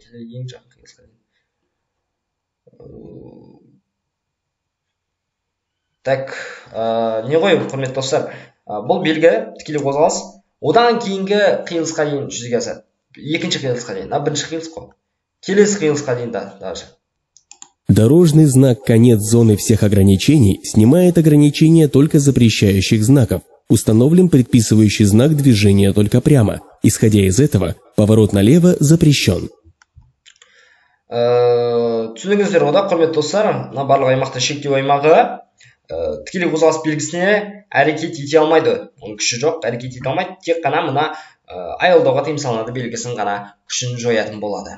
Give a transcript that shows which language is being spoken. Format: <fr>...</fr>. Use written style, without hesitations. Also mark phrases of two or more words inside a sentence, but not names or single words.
<kk>Ең жақын қиылысқа дейін. Так, не ғой, құрметті достар? Бұл белгі тікелей қозғалыс одан кейінгі қиылысқа дейін жүзеге асады. Екінші қиылысқа дейін, бірінші қиылыс қой. Келесі қиылысқа дейін даже.</kk> <ru>Дорожный знак «Конец зоны всех ограничений» снимает ограничения только запрещающих знаков. Установлен предписывающий знак движения только прямо. Исходя из этого, поворот налево запрещен.</ru> <kk>Түсініңіздер ода, құрметті достар, мына барлық аймақта шектеу аймағы тікелей қозғалыс белгісіне әрекет ете алмайды. Оның күші жоқ, әрекет ете алмайды. Тек қана мына аялдауға тыйым салынады белгісін ғана күшін жоятын болады.</kk>